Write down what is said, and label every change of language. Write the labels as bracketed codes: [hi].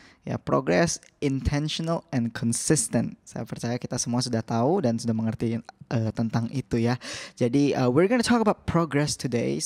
[en] Ya, progress, intentional and consistent. [id] Saya percaya kita semua sudah tahu dan sudah mengerti tentang itu ya. Jadi [en] we're gonna talk about progress today.